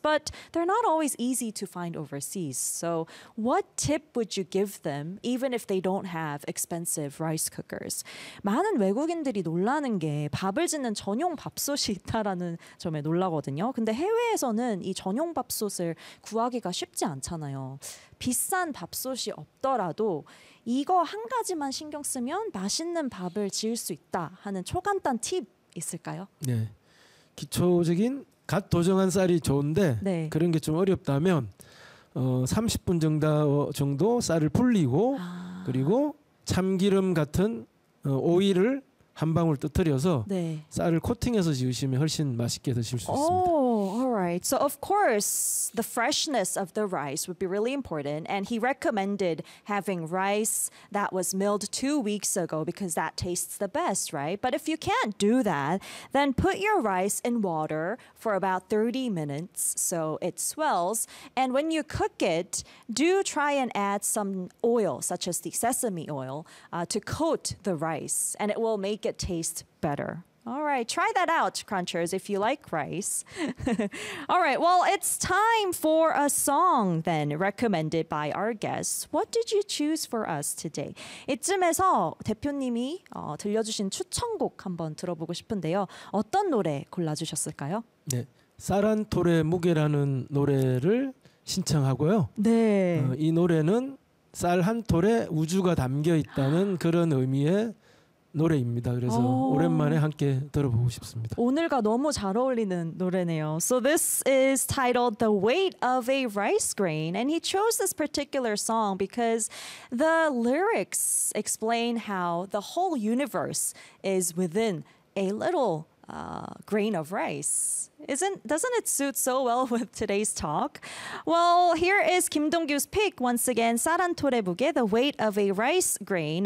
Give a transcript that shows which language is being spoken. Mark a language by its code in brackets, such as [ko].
[en] But they're not always easy to find overseas. So what tip would you give them, even if they don't have expensive rice cookers? [ko] 많은 외국인들이 놀라는 게 밥을 짓는 전용 밥솥이 있다라는 점에 놀라거든요. 근데 해외에서는 이 전용 밥솥을 구하기가 쉽지 않잖아요. 비싼 밥솥이 없더라도 이거 한 가지만 신경 쓰면 맛있는 밥을 지을 수 있다 하는 초간단 팁 있을까요? 네, 기초적인 갓 도정한 쌀이 좋은데 네. 그런 게 좀 어렵다면 30분 정도 쌀을 불리고 그리고 참기름 같은 오일을 한 방울 떠뜨려서 네. 쌀을 코팅해서 지으시면 훨씬 맛있게 드실 수 있습니다. [en] All right. So of course, the freshness of the rice would be really important. And he recommended having rice that was milled 2 weeks ago because that tastes the best, right? But if you can't do that, then put your rice in water for about 30 minutes so it swells. And when you cook it, do try and add some oil, such as the sesame oil, to coat the rice. And it will make it taste better. All right, try that out, crunchers, if you like rice. All right, well, it's time for a song then, recommended by our guests. What did you choose for us today? [ko] 이쯤에서 대표님이 들려주신 추천곡 한번 들어보고 싶은데요. 어떤 노래 골라주셨을까요? 네, 사란토레 무게라는 노래를 신청하고요. 네. 이 노래는 쌀 한 톨에 우주가 담겨있다는 그런 의미의 노래입니다. 그래서 오랜만에 함께 들어보고 싶습니다. 오늘과 너무 잘 어울리는 노래네요. [en] So this is titled The Weight of a Rice Grain and he chose this particular song because the lyrics explain how the whole universe is within a little grain of rice. Doesn't it suit so well with today's talk? Well, here is Kim Dong-kyu's pick once again, 사란토레 무게, The Weight of a Rice Grain.